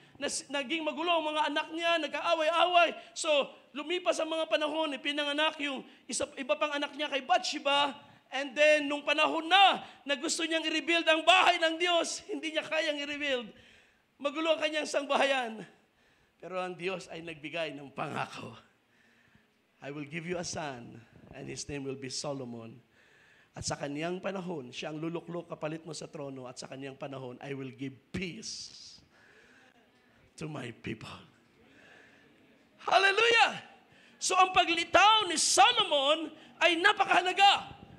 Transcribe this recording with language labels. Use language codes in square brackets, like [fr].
[tl] naging magulo ang mga anak niya, nag-aaway-away. So, lumipas ang mga panahon, pinanganak yung iba pang anak niya kay Bathsheba. And then, nung panahon na gusto niyang i-rebuild ang bahay ng Diyos, hindi niya kayang i-rebuild. Magulo ang kanyang sangbahayan. Pero ang Diyos ay nagbigay ng pangako. [en] I will give you a son, and his name will be Solomon. [tl] At sa kaniyang panahon, siya ang luluklok kapalit mo sa trono, at sa kaniyang panahon, [en] I will give peace to my people. [tl] Hallelujah! So ang paglitaw ni Solomon ay napakahalaga.